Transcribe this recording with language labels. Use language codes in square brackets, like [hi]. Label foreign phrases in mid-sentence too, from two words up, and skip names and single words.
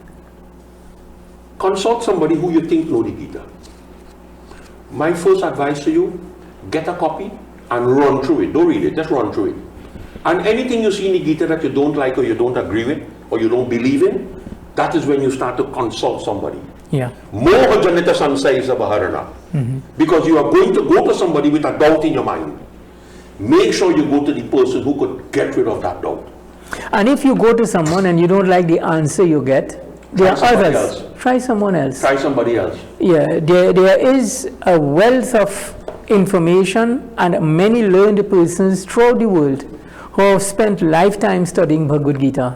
[en] Consult somebody who you think know the Gita. My first advice to you, get a copy and run through it. Don't read it, just run through it. And anything you see in the Gita that you don't like or you don't agree with or you don't believe in, that is when you start to consult somebody. Yeah. [sa] मोह जनित संशय बहरण. [en] Because you are going to go to somebody with a doubt in your mind. Make sure you go to the person who could get rid of that doubt. And if you go to someone and you don't like the answer you get, there are others. Else. Try someone else. Try somebody else. Yeah, there is a wealth of information and many learned persons throughout the world who have spent lifetime studying Bhagavad Gita.